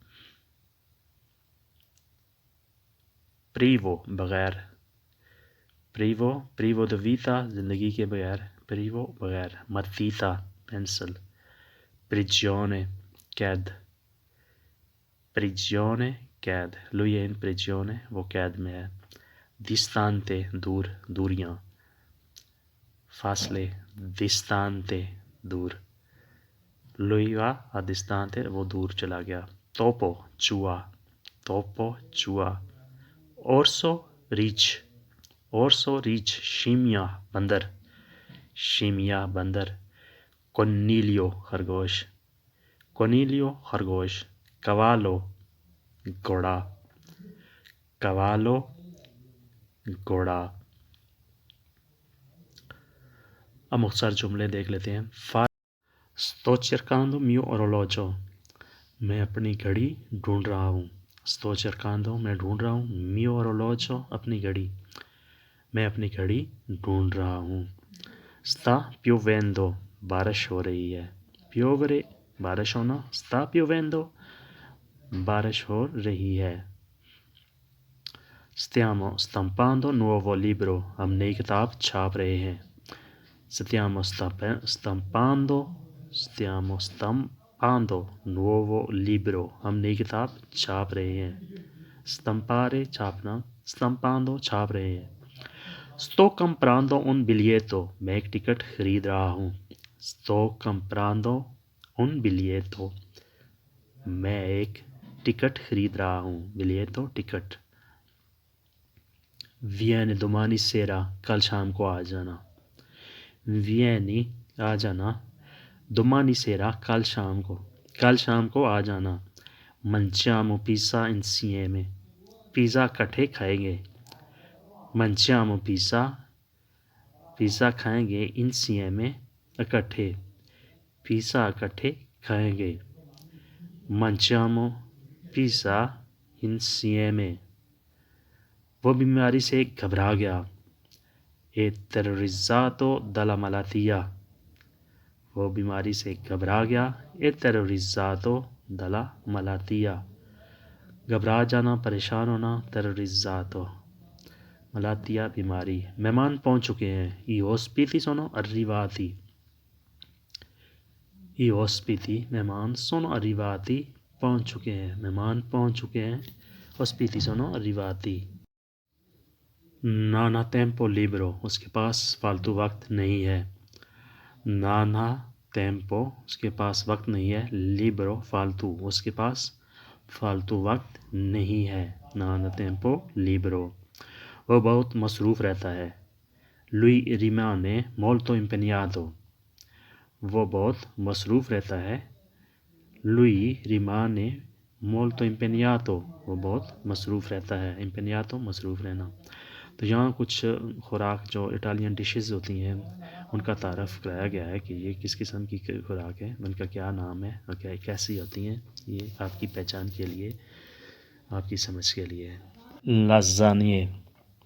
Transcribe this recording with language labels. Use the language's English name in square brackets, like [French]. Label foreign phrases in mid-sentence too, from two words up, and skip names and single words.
[Hindi] प्रीवो, बगैर, प्रीवो, [Italian] privo di vita, [Hindi] जिंदगी के बगैर, प्रीवो, बगैर। मतवीता, पेंसिल। प्रिजियोने, कैद, प्रिजियोने, कैद। [Italian] lui è in prigione, [Hindi] वो कैद में है। distante, दूर, दूरियां। फासले, distante, दूर। [Italian] lui va a distante, [Hindi] वो दूर चला गया। topo, चूहा, topo, चूहा। orso, रीछ, orso, रीछ। scimmia, बंदर, scimmia, बंदर। coniglio, खरगोश, coniglio, खरगोश। cavallo, घोड़ा, cavallo, घोड़ा। अब मुख्तसर जुमले देख लेते हैं। [Italian] sto cercando mio orologio, [Hindi] मैं अपनी घड़ी ढूंढ रहा हूँ। [Italian] sto cercando, [Hindi] मैं ढूंढ रहा हूँ। [Italian] mio orologio, [Hindi] अपनी घड़ी, मैं अपनी घड़ी ढूंढ रहा हूँ। [Italian] sta piovendo, [Hindi] बारिश हो रही है। piovere, बारिश होना। [Italian] sta piovendo, [Hindi] बारिश हो रही है। [Italian] stiamo stampando nuovo libro, [Hindi] हम नई किताब छाप रहे हैं। [Italian] stiamo stampando, stiamo stampando nuovo libro, [Hindi] हम नई किताब छाप रहे हैं। stampare, छापना। stampando, छाप रहे हैं। [Italian] sto comprando un biglietto, [Hindi] मैं एक टिकट खरीद रहा हूँ। [Italian] sto comprando un biglietto, [Hindi] मैं एक टिकट खरीद रहा हूँ। [Italian] biglietto, टिकट। vieni domani sera, [Hindi] कल शाम को आ जाना। [Italian] vieni, [Hindi] आ जाना। [Italian] domani sera, [Hindi] कल शाम को, कल शाम को आ जाना। [Italian] mangiamo pizza insieme, [Hindi] पिज़्ज़ा इकट्ठे खाएंगे। [Italian] mangiamo pizza, [Hindi] पिज़्ज़ा खाएंगे। insieme, इकट्ठे, पिज़्ज़ा इकट्ठे खाएंगे। [Italian] mangiamo pizza insieme, [Hindi] वो बीमारी से घबरा गया। [Italian] è terrorizzato dalla malattia, [Hindi] वो बीमारी से घबरा गया। [Italian] è terrorizzato dalla malattia, [Hindi] घबरा जाना, परेशान होना। [Italian] terrorizzato, malattia, [Hindi] बीमारी। मेहमान पहुंच चुके हैं। [Italian] i ospiti sono arrivati, i ospiti, मेहमान। sono arrivati, [Hindi] पहुंच चुके हैं, मेहमान पहुंच चुके हैं। [Italian] ospiti sono arrivati। non ha tempo libero, [Hindi] उसके पास फालतू वक्त नहीं है। [Italian] non ha tempo, [Hindi] उसके पास वक्त नहीं है। libero, फालतू, उसके पास फालतू वक्त नहीं है। [Italian] non ha tempo libero, [Hindi] वो बहुत मसरूफ़ रहता है। [Italian] lui rimane molto impegnato, [Hindi] वो बहुत मसरूफ़ रहता है। [Italian] lui rimane molto impegnato, [Hindi] वो बहुत मसरूफ़ रहता है। impegnato, मसरूफ़ रहना। तो यहाँ कुछ खुराक जो इटालियन डिशेस होती हैं उनका तारफ़ कराया गया है कि ये किस किस्म की खुराक है, उनका क्या नाम है और क्या कैसी होती हैं। ये आपकी पहचान के लिए, आपकी समझ के लिए है।